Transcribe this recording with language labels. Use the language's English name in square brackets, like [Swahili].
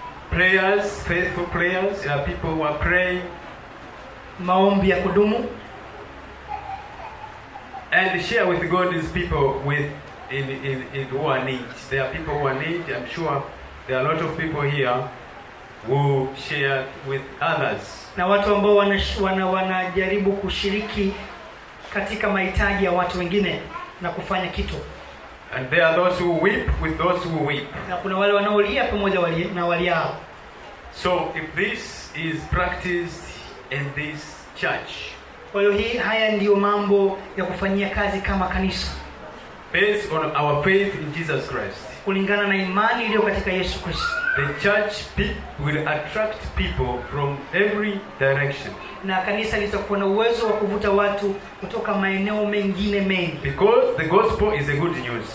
[English] Prayers, faithful prayers, people who are praying. [Swahili] Maombi ya kudumu. [English] And share with God these people in who are need. There are people who are need. I'm sure there are a lot of people here who share with others. [Swahili] Na watu ambao wanajaribu kushiriki katika mahitaji ya watu wengine na kufanya kitu. [English] And there are those who weep with those who weep. [Swahili] Na kuna wale wanaolia pamoja na waliao. [English] So if this is practiced in this church, [Swahili] kwa hiyo haya ndiyo mambo ya kufanyia kazi kama kanisa, [English] based on our faith in Jesus Christ, [Swahili] kulingana na imani iliyo katika Yesu Kristo, [English] the church will attract people from every direction. [Swahili] Na kanisa litakuwa na uwezo wa kuvuta watu kutoka maeneo mengine mengi. [English] Because the gospel is a good news.